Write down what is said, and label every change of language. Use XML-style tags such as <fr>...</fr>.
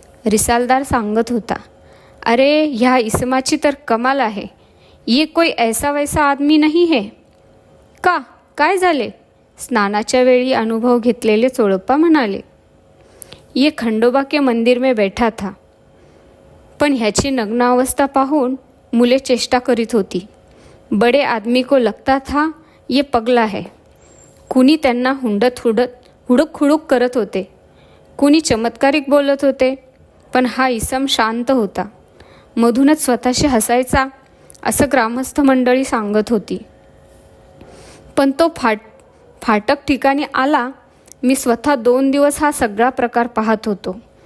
<mr>रिसालदार सांगत होता, अरे, ह्या इसमाची तर कमाल आहे,</mr> <hi>ये कोई ऐसा वैसा आदमी नहीं है.</hi> <mr>का, काय झाले? स्नानाच्या वेळी अनुभव घेतलेले चोळप्पा म्हणाले,</mr> <hi>ये खंडोबा के मंदिर में बैठा था,</hi> <mr>पण ह्याची नग्न अवस्था पाहून मुले चेष्टा करीत होती.</mr> <hi>बड़े आदमी को लगता था ये पगला है.</hi> <mr>कुणी त्यांना हुडक हुडूक करत होते, कुणी चमत्कारिक बोलत होते, पण हा इसम शांत होता. मधूनच स्वतःशी हसायचा असं ग्रामस्थ मंडळी सांगत होती. पण तो फाटक ठिकाणी आला. मी स्वतः 2 दिवस हा सगळा प्रकार पाहत होतो.</mr>